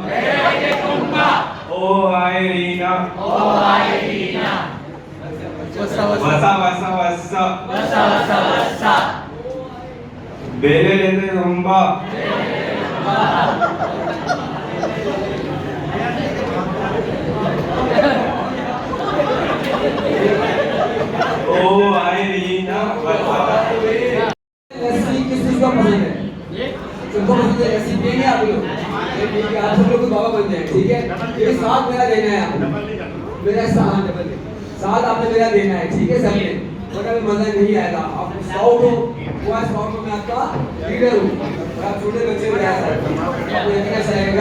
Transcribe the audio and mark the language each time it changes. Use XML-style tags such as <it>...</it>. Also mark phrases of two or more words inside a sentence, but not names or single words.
<hi>oh Irina, wasa, Bere che tumba, oh Irina, लस्सी किस चीज का पसंद है? सबको पसंद है लस्सी, पिएंगे आप लोग? आप सब लोग बाबा बन जाए, ठीक है? ये साथ मेरा देना है आपको, मेरा साथ आपने मेरा देना है, ठीक है सबने? वरना मजा नहीं आएगा. आप स्काउट हो, वो स्काउट में मैं आपका लीडर हूँ और आप छोटे बच्चे हो जाए आपको ये कैसा लगेगा?</hi>